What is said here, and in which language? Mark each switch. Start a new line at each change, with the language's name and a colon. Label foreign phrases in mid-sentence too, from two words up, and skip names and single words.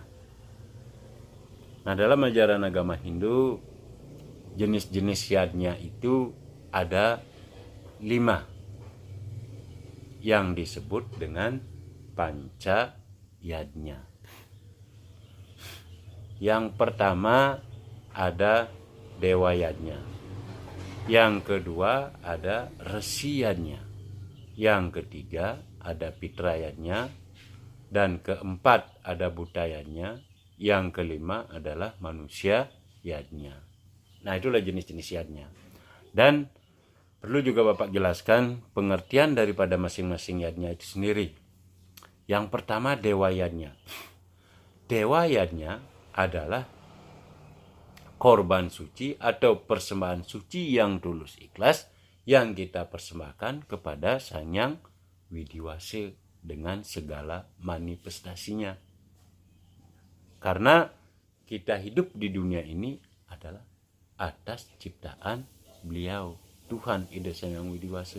Indonesian: Nah, dalam ajaran agama Hindu, jenis-jenis yadnya itu ada 5 yang disebut dengan panca yadnya. Yang pertama ada dewa yadnya. Yang kedua ada resi yadnya. Yang ketiga ada pitra yadnya. Dan keempat ada buta yadnya. Yang kelima adalah manusia yadnya. Nah, itulah jenis-jenis yadnya. Dan perlu juga Bapak jelaskan pengertian daripada masing-masing yadnya itu sendiri. Yang pertama dewa yadnya. Dewa yadnya adalah korban suci atau persembahan suci yang tulus ikhlas yang kita persembahkan kepada Sang Yang Widi Wase dengan segala manifestasinya. Karena kita hidup di dunia ini adalah atas ciptaan beliau, Tuhan Ide Sang Yang Widi Wase.